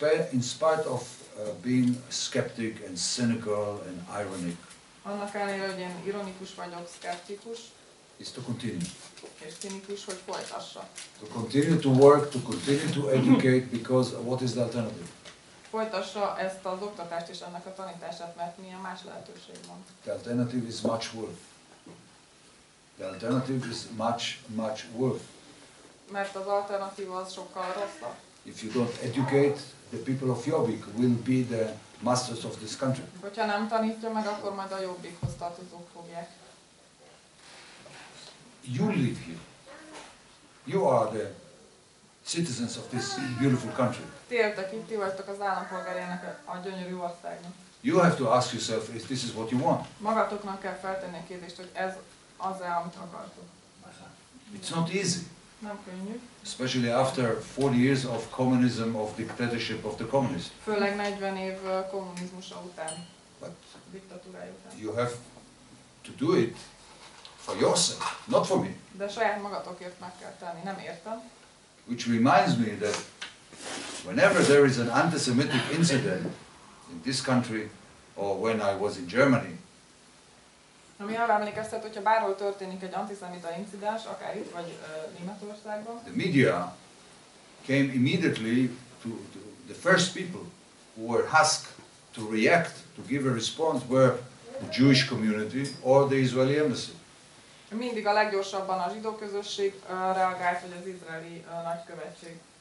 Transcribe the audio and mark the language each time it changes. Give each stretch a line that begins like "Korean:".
English: in spite of being skeptic and cynical and ironic,
Hungarian: annak ellenére, hogy én ironikus vagyok, szkeptikus,
English: is to continue.
Hungarian: És cinikus, hogy folytassa.
English: To continue to work, to continue to educate, because what is the alternative?
Hungarian: Folytassa ezt az oktatást és ennek a tanítását, mert milyen más lehetőség van.
English: The alternative is much worse. The alternative is much worse.
Hungarian: Mert az alternatíva az sokkal rosszabb.
English: If you don't educate, the people of Jobbik will be the masters of this country.
Hungarian: Hogyha nem tanítja meg, akkor majd a Jobbikhoz tartozók fogják.
English: You live here. You are the citizens of this beautiful country.
Hungarian: Ti éltek itt, ti vagytok az állampolgárjának a gyönyörű országnak.
English: You have to ask yourself if this is what you want.
Hungarian: Magatoknak kell feltenni a kérdést, hogy ez az-e, amit akartok.
English: It's not easy.
Hungarian: Nem könnyű.
English: Especially after 40 years of communism, of dictatorship of the communists.
Hungarian: Főleg 40 év kommunizmusa után.
English: But
Hungarian: diktatúrája után.
English: you have to do it for yourself, not for me.
Hungarian: De saját magatokért meg kell tenni, nem értem.
English: Which reminds me that whenever there is an anti-Semitic incident in this country, or when I was in Germany,
Hungarian: Ami arra emlékeztet, hogyha bárhol történik egy antiszemita incidens, akár itt vagy Németországban,
English: the media came immediately to the first people who were asked to react, to give a response, were the Jewish community or the Israeli embassy.
Hungarian: Mindig a leggyorsabban a zsidó közösség reagált, vagy az izraeli nagykövetség.